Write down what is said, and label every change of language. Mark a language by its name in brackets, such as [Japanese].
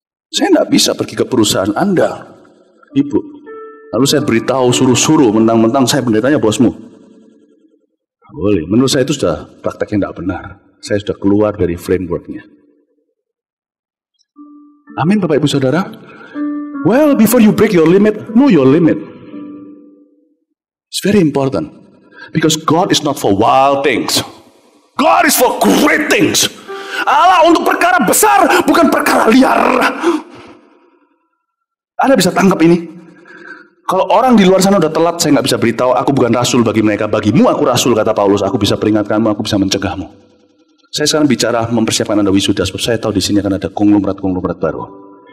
[Indonesian] Saya nggak bisa pergi ke perusahaan Anda, Ibu. Lalu saya beritahu suruh-suruh, mentang-mentang saya pendetanya bosmu. Nggak boleh. Menurut saya itu sudah praktek yang tidak benar. Saya sudah keluar dari frameworknya. Amin, Bapak Ibu Saudara. [English] Well, before you break your limit, know your limit. It's very important. Because God is not for wild things. God is for great things. [Indonesian] Allah untuk perkara besar, bukan perkara liar. Anda bisa tangkap ini. Kalau orang di luar sana udah telat, saya nggak bisa beritahu, aku bukan rasul bagi mereka. Bagimu aku rasul, kata Paulus. Aku bisa peringatkanmu, aku bisa mencegahmu. Saya sekarang bicara mempersiapkan Anda wisuda, sebab saya tahu di sini akan ada konglomerat baru.